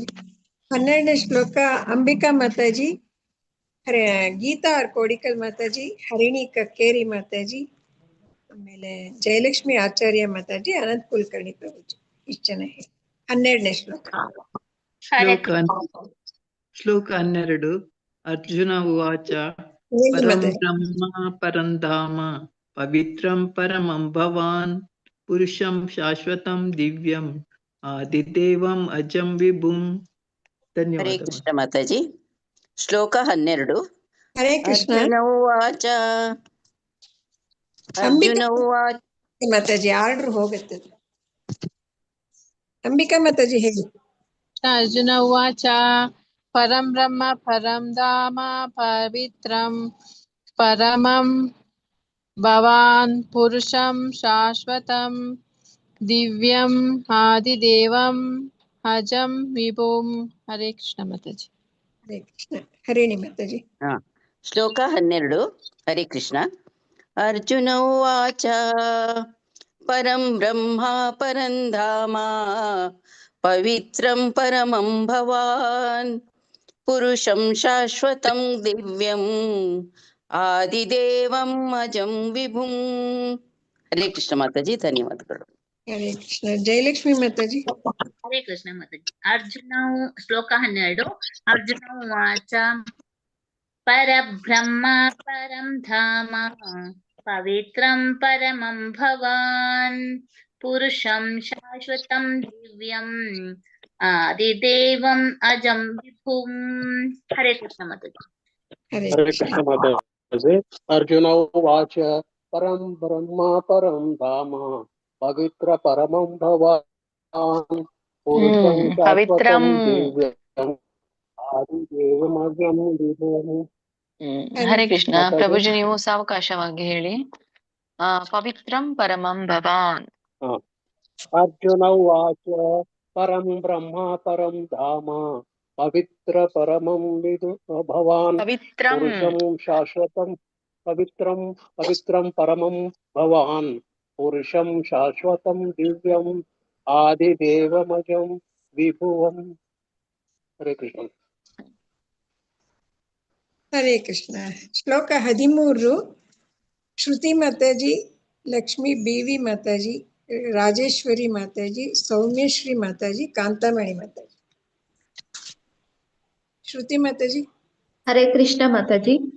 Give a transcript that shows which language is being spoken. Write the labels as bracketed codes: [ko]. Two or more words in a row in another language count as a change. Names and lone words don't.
[kn] 12ನೇ ಶ್ಲೋಕ ಅಂಬಿಕಾ ಮಾತಾಜಿ, ಗೀತಾ ಆರ್ ಕೋಡಿಕಲ್ ಮಾತಾಜಿ, ಹರಿಣಿ ಕಕ್ಕೇರಿ ಮಾತಾಜಿ, ಆಮೇಲೆ ಜಯಲಕ್ಷ್ಮಿ ಆಚಾರ್ಯ ಮಾತಾಜಿ, ಅನಂತ್ ಕುಲಕರ್ಣಿ ಪ್ರಭುಜಿ. ಇಷ್ಟು ಜನ ಹೇಳಿ 12ನೇ ಶ್ಲೋಕ. ಶ್ಲೋಕ 12. [sa] ಅರ್ಜುನ ಉವಾಚ [kn] ಹೇಳಿ [sa] ಪರಂ [kn] ಮಾತಾಜಿ. [sa] ಬ್ರಹ್ಮ ಪರಂ ಧಾಮ ಪವಿತ್ರಂ ಪರಮಂ ಭವಾನ್ ಪುರುಷಂ ಶಾಶ್ವತಂ ದಿವ್ಯಂ ಆದಿದೇವಂ ಅಜಂ ವಿಭುಂ. ಹರೇ [kn] ಧನ್ಯವಾದಗಳು. ಕೃಷ್ಣ ಮಾತಾಜಿ. ಶ್ಲೋಕ 12. [sa] ಹರೇ ಕೃಷ್ಣ. ಅರ್ಜುನ ಉವಾಚ [kn] ಅಂಬಿಕಾ [sa] ಅರ್ಜುನ ಉವಾಚ [kn] ಮಾತಾಜಿ ಆರ್ಡರ್ ಹೋಗುತ್ತೆ. ಅಂಬಿಕಾ ಮಾತಾಜಿ ಹೇಳಿ. [sa] ಅರ್ಜುನ ಉವಾಚ ಪರಂ ಬ್ರಹ್ಮ ಪರಂ ಧಾಮ ಪವಿತ್ರಂ ಪರಮಂ ಭವಾನ್ ಪುರುಷಂ ಶಾಶ್ವತಂ ದಿವ್ಯಂ ಆದಿದೇವಂ ಅಜಂ ವಿಭುಂ. ಹರೇ ಕೃಷ್ಣ ಮಾತಾಜಿ. ಹರೇ ಕೃಷ್ಣ. [kn] ಹರಿಣಿ ಮಾತಾಜಿ. ಶ್ಲೋಕ 12. [sa] ಹರೇ ಕೃಷ್ಣ. ಅರ್ಜುನ ಉವಾಚ ಪರಂ ಬ್ರಹ್ಮ ಪರಂ ಧಾಮ ಪವಿತ್ರಂ ಪರಮಂ ಭವಾನ್ ಪುರುಷಂ ಶಾಶ್ವತಂ ದಿವ್ಯಂ ಆದಿದೇವಂ ಅಜಂ ವಿಭುಂ. ಹರೇ ಕೃಷ್ಣ [kn] ಮಾತಾಜಿ. ಧನ್ಯವಾದಗಳು. [sa] ಹರೇ ಕೃಷ್ಣ. [kn] ಜಯಲಕ್ಷ್ಮಿ ಮಾತಾಜಿ. [sa] ಹರೇ ಕೃಷ್ಣ [kn] ಮಾತಾಜಿ. ಶ್ಲೋಕ 12. [sa] ಅರ್ಜುನ ಉವಾಚ ಪರಬ್ರಹ್ಮ ಪರಂ ಧಾಮ ಪವಿತ್ರಂ ಪರಮಂ ಭವಾನ್ ಪುರುಷಂ ಶಾಶ್ವತಂ ದಿವ್ಯಂ ಆದಿದೇವಂ ಅಜಂ ವಿಭುಂ. ಹರೇ ಕೃಷ್ಣ ಮಾತಾಜಿ. ಹರೇ ಹರೇ ಕೃಷ್ಣ ಮಾತಾಜಿ. ಅರ್ಜುನ ಉವಾಚ ಪರಂ ಬ್ರಹ್ಮ ಪರಂ ಧಾಮ ಪವಿತ್ರ ಪರಮಂ ಭವಾನ್ ಪುರುಷಂ ಪವಿತ್ರಂ. ಶಾಶ್ವತಂ ದಿವ್ಯಂ ಆದಿದೇವಮಜಂ ವಿಭುಂ. ಹರೇ ಕೃಷ್ಣ. [kn] ಪ್ರಭುಜಿ ನೀವು ಸಾವಕಾಶವಾಗಿ ಹೇಳಿ. [sa] ಪವಿತ್ರಂ ಪರಮಂ ಭವಾನ್. ಅರ್ಜುನ ಉವಾಚ ಪರಂ ಬ್ರಹ್ಮ ಪರಂ ಧಾಮ ಪವಿತ್ರ ಪರಮಂ ಭವಾನ್ ಪವಿತ್ರಂ. ಪುರುಷಂ ಶಾಶ್ವತಂ ಪವಿತ್ರಂ ಪರಮಂ ಭವಾನ್ ಪುರುಷಂ ಶಾಶ್ವತಂ ದಿವ್ಯಂ ಆದಿದೇವಮಜಂ ವಿಭುವಂ. ಹರೇ ಕೃಷ್ಣ. ಹರೇ ಕೃಷ್ಣ. [kn] ಶ್ಲೋಕ 13. ಶ್ರುತಿ ಮಾತಾಜಿ, ಲಕ್ಷ್ಮಿ ಬಿವಿ ಮಾತಾಜಿ, ರಾಜೇಶ್ವರಿ ಮಾತಾಜಿ, ಸೌಮ್ಯಶ್ರೀ ಮಾತಾಜಿ, ಕಾಂತಾಮಣಿ ಮಾತಾಜಿ. ಶ್ರುತಿ ಮಾತಾಜಿ. [sa] ಹರೇ ಕೃಷ್ಣ ಮಾತಾಜಿ.